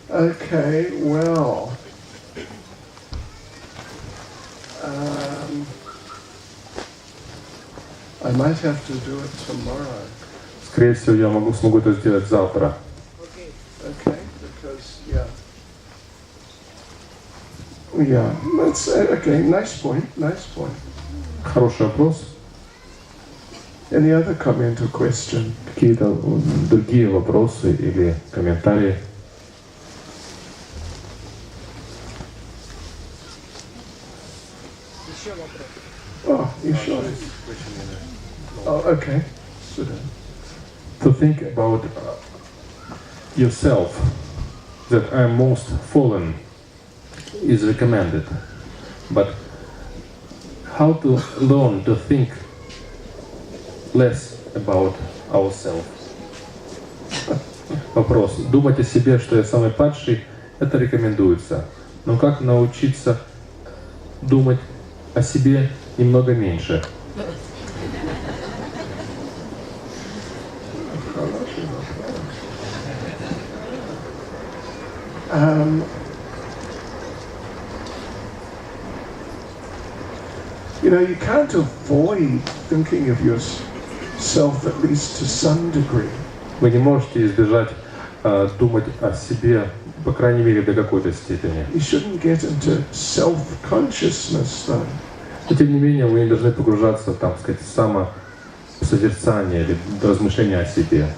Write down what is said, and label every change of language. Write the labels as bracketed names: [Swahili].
[English] Okay, well, I might have to do it tomorrow. [Russian] Скорее всего, я смогу это сделать завтра. [English] Okay, because yeah, that's okay. Nice point. [Russian] Хороший вопрос. [English] Any other comment or question? [Russian] Какие-то другие вопросы или комментарии? Еще вопрос. [English] Oh, you sure? Oh, okay. To think about yourself, that I am most fallen, is recommended. But how to learn to think less about ourselves? [Russian] Вопрос. Думать о себе, что я самый падший, это рекомендуется. Но как научиться думать о себе немного меньше? [English] You know, you can't avoid thinking of yourself, at least to some degree. [Russian] Вы не можете избежать думать о себе, по крайней мере, до какой-то степени. [English] You shouldn't get into self-consciousness, though. [Russian] Но тем не менее, вы не должны погружаться, там, сказать, созерцания или размышления о себе.